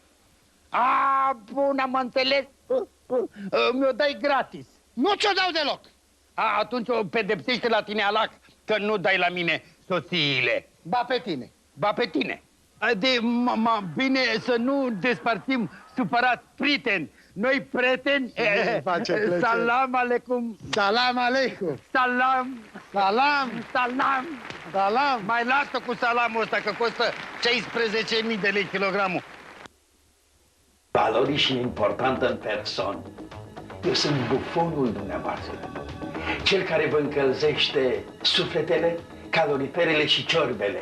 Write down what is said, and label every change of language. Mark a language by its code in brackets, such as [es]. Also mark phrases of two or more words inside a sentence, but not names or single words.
[ro] Bun, am înțeles. Mi-o dai gratis. Nu ți-o dau deloc. Atunci o pedepsește la tine Alac că nu dai la mine soțiile. Ba pe tine. Ba pe tine. Bine să nu despărțim supărat, prieteni. Noi prieteni, [ar] salam alecum. Salam aleikum. Salam. Salam. Salam. Salam. [ro] Mai lasă cu salamul ăsta, că costă 16.000 de lei kilogramul. Valori și important în persoană. Eu sunt bufonul dumneavoastră. Cel care vă încălzește sufletele, caloriferele și ciorbele.